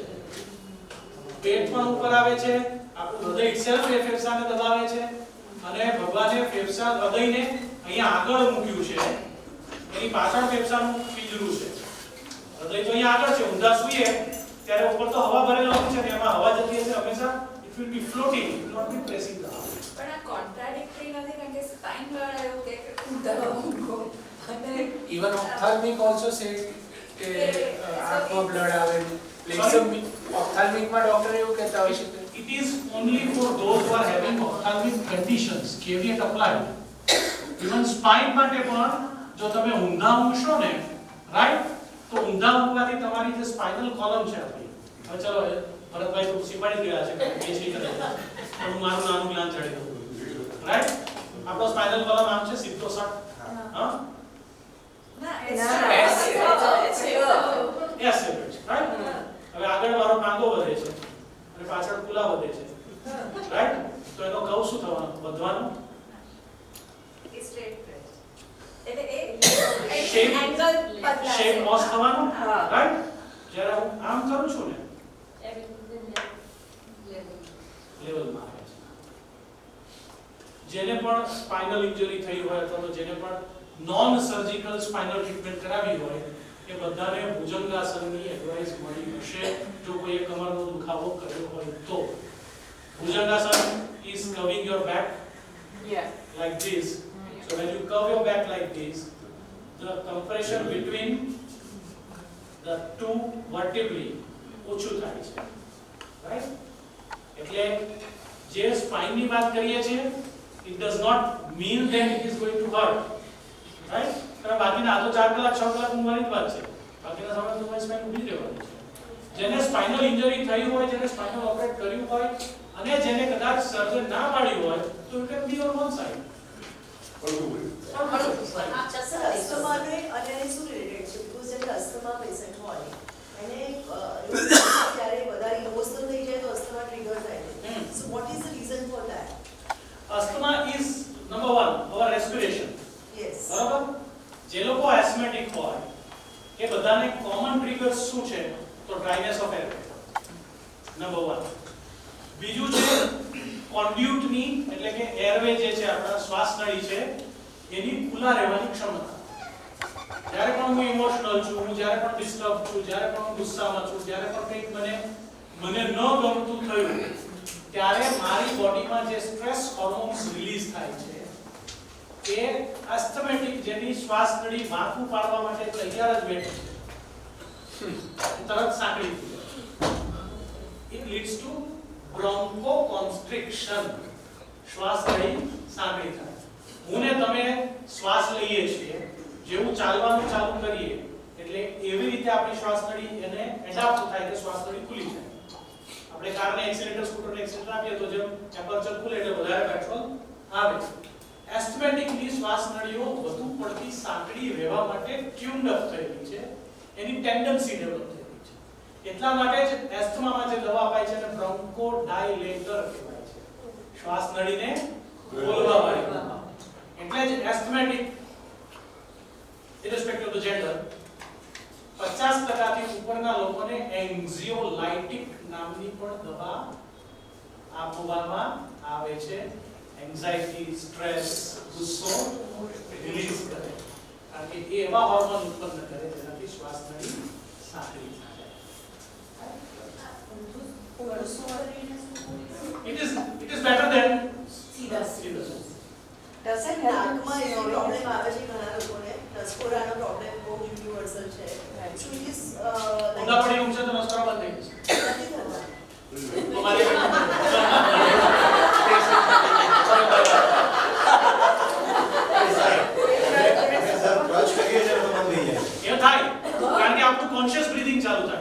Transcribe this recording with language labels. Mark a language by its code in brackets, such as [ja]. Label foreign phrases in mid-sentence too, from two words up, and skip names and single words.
[gu] પેટ પણ ઉપર આવે છે, આપણું હૃદય itself એ ફેફસાને દબાવે છે, અને ભગવાને ફેફસા હૃદયને અહીંયા આગળ મૂક્યું છે, એની પાછળ ફેફસાનું પિંજરું છે. હૃદય તો અહીંયા આગળ છે, ઊંધા સૂઈએ ત્યારે ઉપર તો હવા ભરેલો હોય છે ને એમાં હવા જતી હશે હંમેશા. [en] It will be floating, it will not be pressing the heart. [gu] પણ આ કોન્ટ્રાડિક્ટરી નથી કારણ કે સ્પાઇન વાળા એવું કહે કે ઊંધા ઊંઘો અને [en] Even ophthalmic also say [gu] કે આંખમાં બ્લડ આવે. Ophthalmic માં ડોક્ટર એવું કહેતા હોય છે કે [en] It is only for those who are having ophthalmic conditions, caveat applied. Even spine [gu] માટે પણ જો તમે ઊંધા ઊંઘશો ને, રાઈટ, તો ઊંધા ઊંઘવાથી તમારી જે [en] spinal column [gu] છે આપણી, હવે ચલો ભરતભાઈ તો શીખવાડી ગયા છે પીએચડી કરે છે, પણ હું મારું નાનું જ્ઞાન ચડી દઉં, રાઈટ? આપણો [en] spinal column [gu] આમ છે સીધો શોટ, હા, [en] yes, right? [gu] હવે આગળ મારો ટાંગો વધે છે અને પાછળ કુલા વધે છે, રાઈટ? તો એનો કર્વ શું થવાનો? વધવાનો. [en] shape loss [gu] થવાનો, રાઈટ? જ્યારે હું આમ કરું છું ને લેવલમાં આવે છે. જેને પણ [en] spinal injury [gu] થઈ હોય અથવા તો જેને પણ [en] non surgical spinal treatment [gu] કરાવી હોય એ બધાને ભુજંગાસનની એડવાઇસ મળી હશે જો કોઈ કમરનો દુખાવો કર્યો હોય તો. [en] ભુજંગાસન is curving your back like this. So when you curve your back like this, the compression between the two vertebrae [gu] ઓછું થાય છે, [en] રાઈટ? [gu] એટલે જે સ્પાઇનની વાત કરીએ છીએ [en] it does not mean that it is going to hurt, right? [gu] કારણ બાકીના આ તો 4 કલાક 6 કલાક ઊંઘવાની જ વાત છે, બાકીના સમય તમારી સ્પાઇન ઊભી જ રહેવાની છે. જેને [en] spinal injury [gu] થઈ હોય, જેને સ્પાઇનલ ઓપરેટ કર્યું હોય અને જેને કદાચ સર્જન ના પાડ્યું હોય તો [en] you can be on one side. [gu] સર અસ્થમાને અને એને શું રિલેટેડ છે? બીકોઝ જેમ [en] asthma patient [gu] હોય એને જ્યારે વધારે ઇમોશનલ થઈ જાય તો અસ્થમા ટ્રિગર થાય છે. [en] so what is the reason for that? Asthma is number one, our respiration. [gu] યસ. બરાબર? જે લોકો asthmatic હોય એ બધાને કોમન ટ્રિગર શું છે? તો [en] dryness of air. [gu] નંબર 1. બીજું છે કોન્ડ્યુટની એટલે કે એરવે જે છે આપણા શ્વાસ નળી છે એની ખુલ્લા રહેવાની ક્ષમતા. જ્યારે પણ હું ઇમોશનલ છું, હું જ્યારે પણ ડિસ્ટર્બ છું, જ્યારે પણ હું ગુસ્સામાં છું, જ્યારે પણ કંઈક મને ન ગમતું થયું ત્યારે મારી બોડીમાં જે [en] stress hormones [gu] રિલીઝ થાય છે એ એસ્થમેટિક જેની શ્વાસ નળી માથું પાડવા માટે તૈયાર જ બેઠી છે તરત સાંકળી થઈ જાય. [en] It leads to bronchoconstriction. [gu] શ્વાસ નળી સાંકળી થાય. હું ને તમે શ્વાસ લઈએ છીએ, જેવું ચાલવાનું ચાલુ કરીએ એટલે એવી રીતે આપણી શ્વાસ નળી એને એડાપ્ટ થાય કે શ્વાસ નળી ખુલી જાય. આપણે કારને એક્સિલેટર સ્કૂટરને એક્સિલેટર આપીએ તો જેમ એપર્ચર ખુલે એટલે વધારે પેટ્રોલ આવે. એસ્થમેટિકલી શ્વાસ નળીઓ વધુ પડતી સાંકડી રહેવા માટે [en] tuned up [gu] થયેલી છે, એની [en] tendency develop [gu] થયેલી છે. એટલા માટે જ એસ્થમામાં જે દવા અપાય છે એને બ્રોન્કોડાયલેટર કહેવાય છે, શ્વાસ નળીને ખોલવા વાળી દવા. એટલે જ એસ્થમેટિક [en] irrespective of the gender [gu] 50% થી ઉપરના લોકોને એન્ઝિયોલાઇટિક નામની પણ દવા આપવામાં આવે છે. એન્ઝાઇટી, સ્ટ્રેસ, ગુસ્સો રિલીઝ કરે, કારણ કે એ એવા હોર્મોન ઉત્પન્ન કરે જેનાથી શ્વાસ નળી સાંકળી થાય. [en] It is better than સીધા. [gu] ડઝન્ટ નાકમાં એવો પ્રોબ્લેમ આવે છે ઘણા લોકોને, નસકોરાનો પ્રોબ્લેમ બહુ યુનિવર્સલ છે. [en] so it is [gu] ઊંધા પડી ઊંઘશે તો નસકોરા બંધ થઈ જશે. નથી થતા. તમારી એ થાય કારણ કે આપણું [en] conscious breathing [gu] ચાલુ થાય.